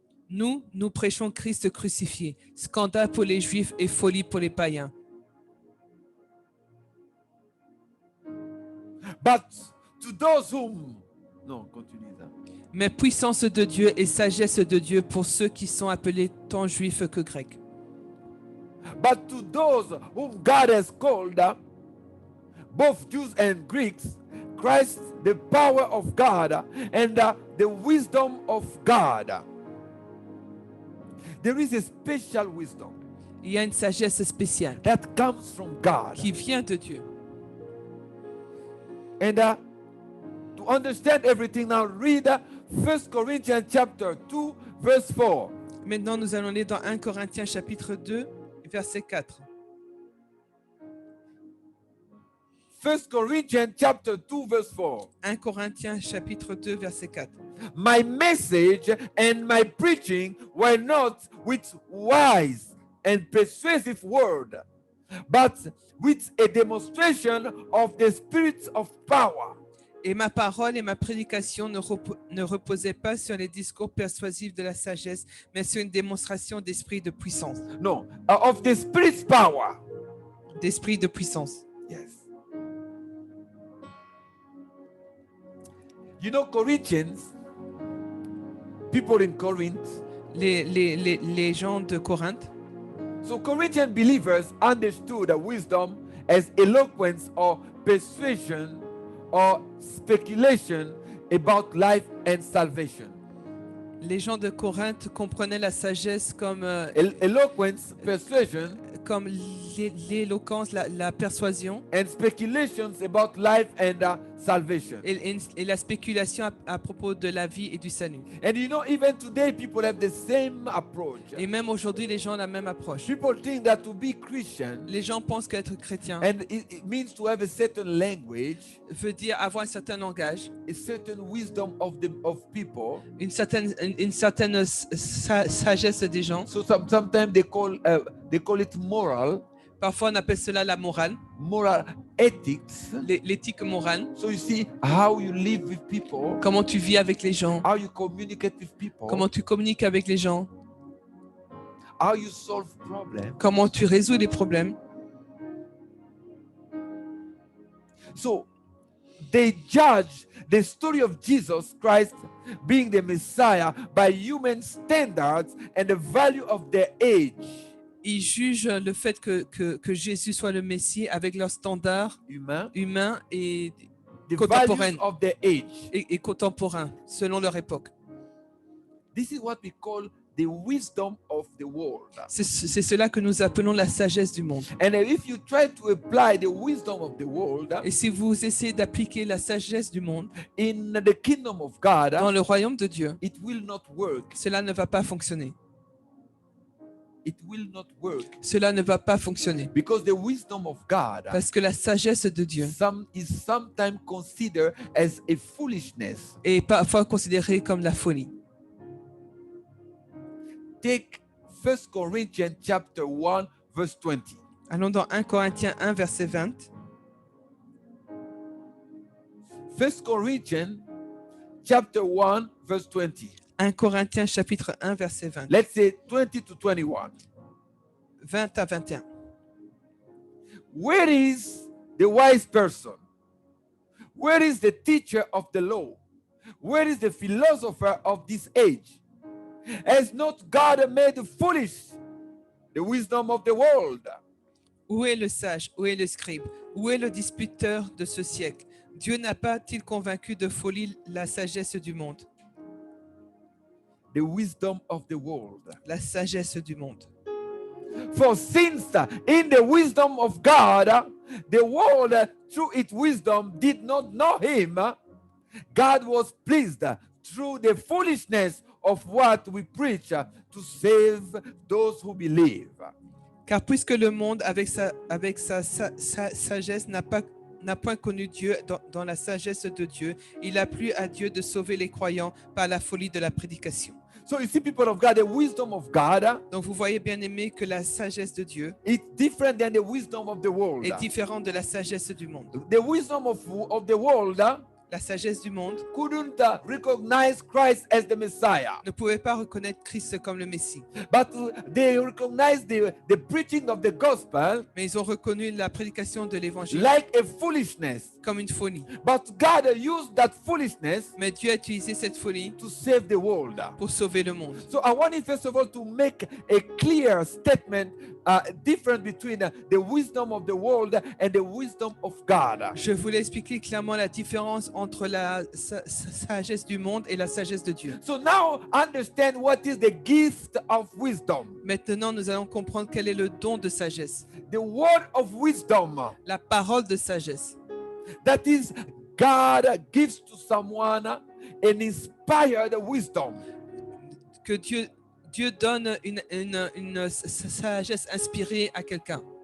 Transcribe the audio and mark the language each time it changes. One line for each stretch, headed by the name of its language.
French: Nous prêchons Christ crucifié, scandale pour les Juifs et folie pour les païens.
English: But to those whom...
French: Non, continue ça. Mais puissance de Dieu et sagesse de Dieu pour ceux qui sont appelés tant juifs que grecs.
English: But to those whom God has called, both Jews and Greeks, Christ, the power of God and the wisdom of God. There is a special wisdom
French: Il y a une sagesse spéciale
English: that comes from God.
French: qui vient de Dieu.
English: And to understand everything now, read 1 Corinthians chapter 2, verse 4.
French: Maintenant, nous allons aller dans 1 Corinthiens chapitre 2, verset 4.
English: 1 Corinthians chapter 2, verse 4.
French: 1 Corinthiens chapitre 2, verset 4.
English: My message and my preaching were not with wise and persuasive word, but with a demonstration of the Spirit of power.
French: Et ma parole et ma prédication ne reposaient pas sur les discours persuasifs de la sagesse, mais sur une démonstration d'esprit de puissance.
English: No, of the Spirit's power.
French: D'esprit de puissance.
English: Yes. You know, Corinthians, people in Corinth.
French: Les gens de Corinthe.
English: So Corinthian believers understood wisdom as eloquence or persuasion or speculation about life and salvation.
French: Les gens de Corinthe comprenaient la sagesse comme
English: Eloquence, persuasion,
French: comme l'éloquence, la persuasion
English: and speculations about life and salvation.
French: et la spéculation à propos de la vie et du salut.
English: And you know, even today, people have the same approach.
French: Et même aujourd'hui, les gens ont la même approche.
English: People think that to be Christian,
French: Les gens pensent qu'être chrétien
English: and it means to have a certain language,
French: veut dire avoir un certain langage,
English: a certain wisdom of people.
French: une certaine sagesse des gens.
English: So sometimes they call it moral
French: Parfois, on appelle cela la morale,
English: ethics.
French: l'éthique morale.
English: So you see how you live with people,
French: Comment tu vis avec les gens,
English: how you communicate with people,
French: comment tu communiques avec les gens,
English: how you solve problems.
French: comment tu résous les problèmes.
English: So they judge the story of Jesus Christ being the Messiah by human standards and the value of their age.
French: Ils jugent le fait que Jésus soit le Messie avec leurs standards humains et
English: The
French: contemporains
English: values of their age.
French: et contemporains selon leur époque.
English: This is what we call the wisdom of the world.
French: C'est cela que nous appelons la sagesse du monde.
English: And if you try to apply the wisdom of the world
French: Et si vous essayez d'appliquer la sagesse du monde
English: in the kingdom of God,
French: dans le royaume de Dieu,
English: it will not work.
French: cela ne va pas fonctionner.
English: it will not work
French: cela ne va pas fonctionner.
English: because the wisdom of God
French: Parce que la sagesse de Dieu
English: is sometimes considered as a foolishness.
French: est parfois considérée comme la folie.
English: Take 1 Corinthians chapter 1 verse 20.
French: Allons dans 1 Corinthiens 1, verset 20.
English: 1 Corinthians chapter 1 verse 20.
French: 1 Corinthiens chapitre 1, verset 20.
English: Let's say 20 to 21.
French: 20 à 21.
English: Where is the wise person? Where is the teacher of the law? Where is the philosopher of this age? Has not God made foolish the wisdom of the world?
French: Où est le sage? Où est le scribe? Où est le disputeur de ce siècle? Dieu n'a pas-t-il convaincu de folie la sagesse du monde?
English: The wisdom of the world.
French: La sagesse du monde.
English: For since in the wisdom of God, the world through its wisdom did not know him, God was pleased through the foolishness of what we preach to save those who believe.
French: Car puisque le monde, avec sa sagesse, n'a point connu Dieu dans la sagesse de Dieu, il a plu à Dieu de sauver les croyants par la folie de la prédication.
English: So you see, people of God, the wisdom of God
French: Donc vous voyez, bien aimé, que la sagesse de Dieu
English: is different than the wisdom of the world.
French: est différente de la sagesse du monde.
English: The wisdom of the world
French: La sagesse du monde
English: couldn't recognize Christ as the Messiah,
French: ne pouvait pas reconnaître Christ comme le Messie.
English: but they recognized the preaching of the gospel
French: Mais ils ont reconnu la prédication de l'évangile
English: like a foolishness.
French: comme une folie.
English: But God used that foolishness
French: Mais Dieu a utilisé cette folie
English: to save the world.
French: pour sauver le monde.
English: So I want you first of all to make a clear statement difference between the wisdom of the world and the wisdom of God.
French: Je voulais expliquer clairement la différence entre la sagesse du monde et la sagesse de Dieu.
English: So now understand what is the gift of wisdom.
French: Maintenant, nous allons comprendre quel est le don de sagesse.
English: The word of wisdom,
French: La parole de sagesse.
English: that is God gives to someone an inspired wisdom.
French: Que Dieu donne une sagesse inspirée à quelqu'un.